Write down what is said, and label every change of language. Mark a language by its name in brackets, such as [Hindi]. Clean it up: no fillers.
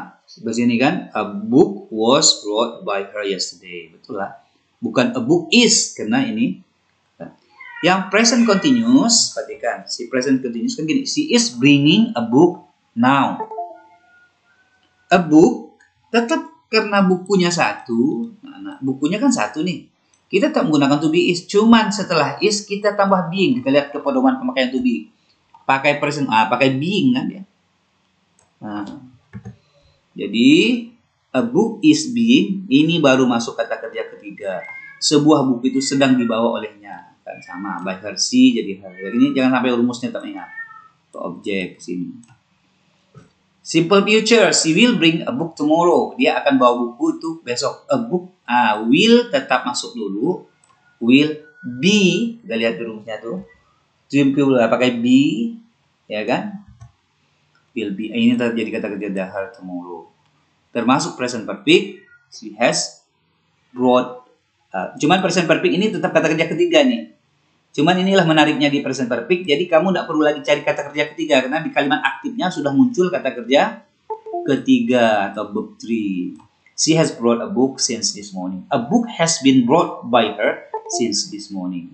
[English] Di sini kan a book was brought by her yesterday. Betul lah. [Indonesian] Bukan a book is, karena ini. Yang present continuous, perhatikan. [English] Si present continuous kan gini. She is bringing a book now. [Indonesian] A book tetap karena bukunya satu. Nah, bukunya kan satu nih. Kita tak menggunakan to be is. Cuman setelah is kita tambah being. Kita lihat ke pedoman pemakaian to be. Pakai present, pakai being kan ya. Jadi a book is being, ini baru masuk kata kerja ketiga. Sebuah buku itu sedang dibawa olehnya, kan sama by her, she jadi her. Ini jangan sampai rumusnya tak ingat. Objek sini. [English] Simple future, she will bring a book tomorrow. [Indonesian] Dia akan bawa buku itu besok. A book, will tetap masuk dulu. Will be, kita lihat di rumusnya tuh. Simple pakai be, ya kan? Will be, ini terjadi kata kerja dahar tomorrow. [English] Termasuk present perfect, she has brought. [Indonesian] Cuman present perfect ini tetap kata kerja ketiga nih. Cuman inilah menariknya di present perfect. Jadi kamu tidak perlu lagi cari kata kerja ketiga, karena di kalimat aktifnya sudah muncul kata kerja ketiga atau verb 3. [English] She has brought a book since this morning. A book has been brought by her since this morning.